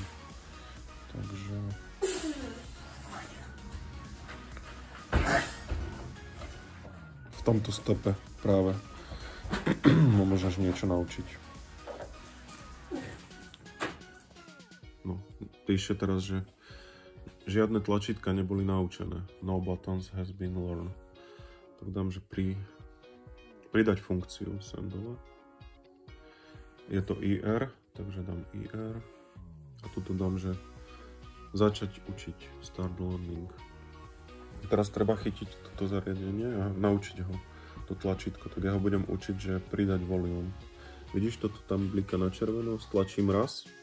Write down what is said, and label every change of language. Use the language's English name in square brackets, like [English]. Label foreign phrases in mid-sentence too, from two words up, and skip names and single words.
[Slovak] Takže v tomto stepe práve môžeš niečo naučiť. No, píše teraz, že žiadne tlačítka neboli naučené. [English] No buttons has been learned. [Slovak] Tak dám, že pridať funkciu sem dole. Je to IR, takže dám IR. A tuto dám, že začať učiť, [English] start learning. [Slovak] Teraz treba chytiť toto zariadenie a naučiť ho, to tlačítko. Tak ja ho budem učiť, že pridať volume. Vidíš, toto tam blika na červeno, stlačím raz.